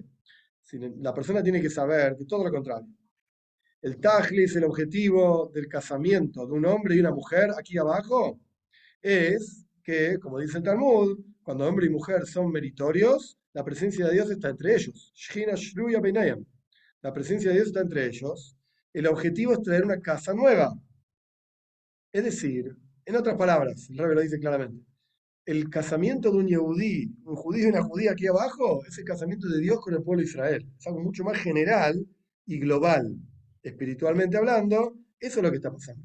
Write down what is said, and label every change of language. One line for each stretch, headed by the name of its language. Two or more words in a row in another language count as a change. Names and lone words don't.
Spanish: La persona tiene que saber que todo lo contrario. El tajlis, el objetivo del casamiento de un hombre y una mujer aquí abajo, es que, como dice el Talmud, cuando hombre y mujer son meritorios, la presencia de Dios está entre ellos.
Hebrew: שכינה שרויה ביניהם.
Spanish: La presencia de Dios está entre ellos. El objetivo es traer una casa nueva. Es decir, en otras palabras, el Rebbe lo dice claramente, el casamiento de un yehudí, un judío y una judía aquí abajo, es el casamiento de Dios con el pueblo de Israel. Es algo mucho más general y global. Espiritualmente hablando, eso es lo que está pasando.